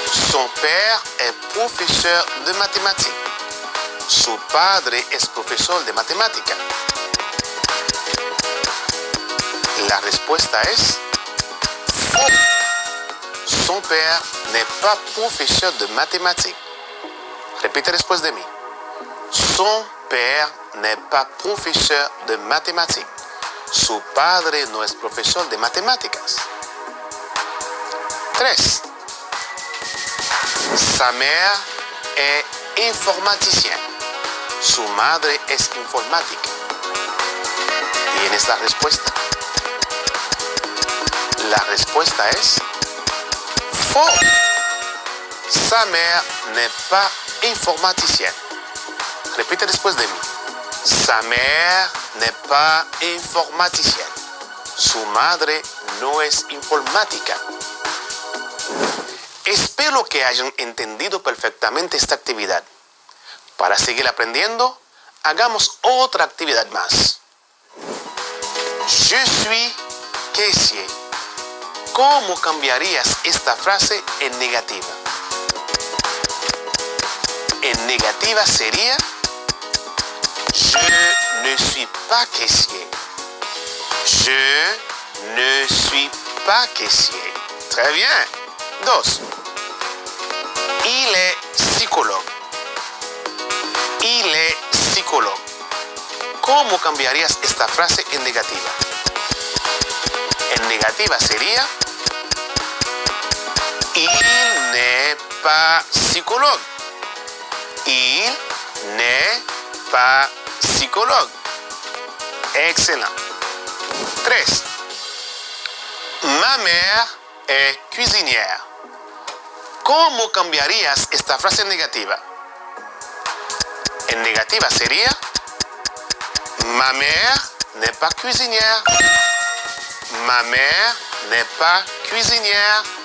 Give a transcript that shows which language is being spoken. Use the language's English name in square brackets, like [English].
[French] Son père est professeur de mathématiques. [Spanish] Su padre es profesor de matemática. La respuesta es faux. [French] Son père n'est pas professeur de mathématiques. [Spanish] Repite después de mí. [French] Son père n'est pas professeur de mathématiques. [Spanish] Su padre no es profesor de matemáticas. 3. [French] Sa mère est informaticienne. [Spanish] Su madre es informática. ¿Tienes la respuesta? La respuesta es faux. [French] Sa mère n'est pas informaticienne. [Spanish] Repite después de mí. [French] Sa mère n'est pas informaticienne. [Spanish] Su madre no es informática. Espero que hayan entendido perfectamente esta actividad. Para seguir aprendiendo, hagamos otra actividad más. [French] Je suis caissier. [Spanish] ¿Cómo cambiarías esta frase en negativa? En negativa sería [French] je ne suis pas caissier. Je ne suis pas caissier. Très bien. 2. Il est psychologue. Il est psychologue. [Spanish] ¿Cómo cambiarías esta frase en negativa? En negativa sería [French] il n'est pas psychologue. Il n'est pas psychologue. Excellent. 3. Ma mère est cuisinière. [Spanish] ¿Cómo cambiarías esta frase en negativa? En negativa sería [French] ma mère n'est pas cuisinière. Ma mère n'est pas cuisinière.